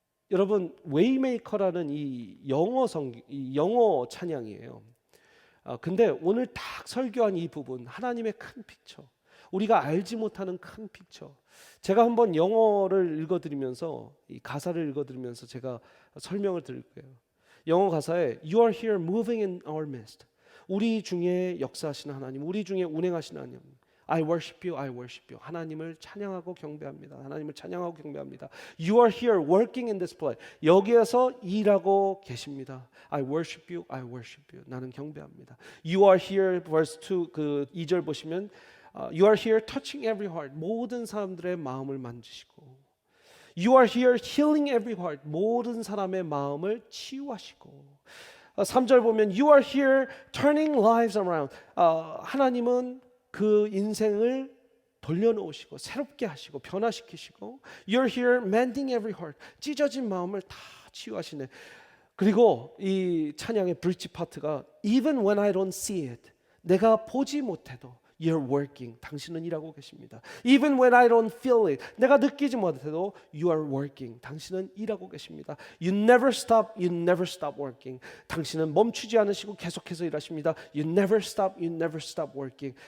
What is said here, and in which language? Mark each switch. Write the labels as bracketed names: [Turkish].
[Korean] 여러분, 웨이메이커라는 이 영어 찬양이에요. 근데 오늘 딱 설교한 이 부분, 하나님의 큰 픽처, 우리가 알지 못하는 큰 픽처, 제가 한번 영어를 읽어드리면서, 이 가사를 읽어드리면서 제가 설명을 드릴 거예요. [English] 영어 가사에 You are here moving in our midst. [Korean] 우리 중에 역사하시는 하나님, 우리 중에 운행하시는 하나님. [English] I worship you, I worship you. [Korean] 하나님을 찬양하고 경배합니다. 하나님을 찬양하고 경배합니다. [English] You are here working in this place. [Korean] 여기에서 일하고 계십니다. [English] I worship you, I worship you. [Korean] 나는 경배합니다. [English] You are here, verse 2, [Korean] 그 2절 보시면 [English] You are here touching every heart. [Korean] 모든 사람들의 마음을 만지시고 [English] You are here healing every heart. [Korean] 모든 사람의 마음을 치유하시고 3절 보면 [English] You are here turning lives around. [Korean] 하나님은 그 인생을 돌려놓으시고 새롭게 하시고 변화시키시고 [English] You're here mending every heart. [Korean] 찢어진 마음을 다 치유하시네. 그리고 이 찬양의 브릿지 파트가 [English] Even when I don't see it. [Korean] 내가 보지 못해도 [English] You're working. [Korean] 당신은 일하고 계십니다. [English] Even when I don't feel it. [Korean] 내가 느끼지 못해도 [English] You are working. [Korean] 당신은 일하고 계십니다. [English] You never stop. You never stop working. [Korean] 당신은 멈추지 않으시고 계속해서 일하십니다. [English] You never stop. You never stop working.